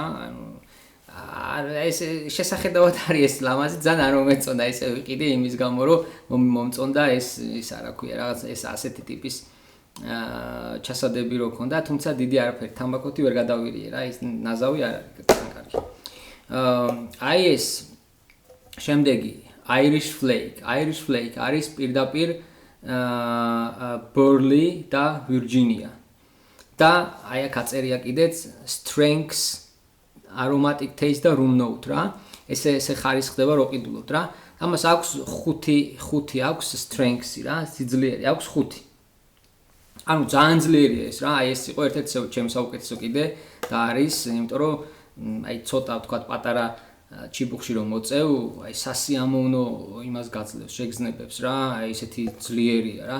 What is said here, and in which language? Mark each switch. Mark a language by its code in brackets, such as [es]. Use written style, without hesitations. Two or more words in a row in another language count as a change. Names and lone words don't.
[ka] ანუ ეს შესახედავად არის ეს ლამაზი ძალიან არ მომეწონდა ესე ვიყიდე იმის გამო რომ მომწონდა ეს რა ქვია რაღაც ეს ასეთი ტიპის ჩასადები რო ქონდა, თუმცა დიდი არაფერი თამბაქოთი ვერ გადავირიე რა, ის ნაზავი არ არის კარგი. აი ეს შემდეგი Irish flake არის პირდაპირ Burley და Virginia. და აი აქ აწერია კიდეც [en] strengths, aromatic taste [ka] და [en] room note [ka] რა. ესე ხარისხდება რო ყიდულობთ რა. ამას აქვს 5 აქვს strengths-ი რა, სიძლიერი აქვს 5. ანუ ძალიან ძლიერია ეს რა, აი ეს იყო ერთ-ერთი ჩემი საუკეთესო კიდე და არის, იმიტომ რომ აი ცოტა ვთქვათ პატარა ჩიბუხში რომ მოწევ, აი სასიამოვნო იმას გაძლევს, შეგრძნებებს რა, აი ესეთი ძლიერია რა.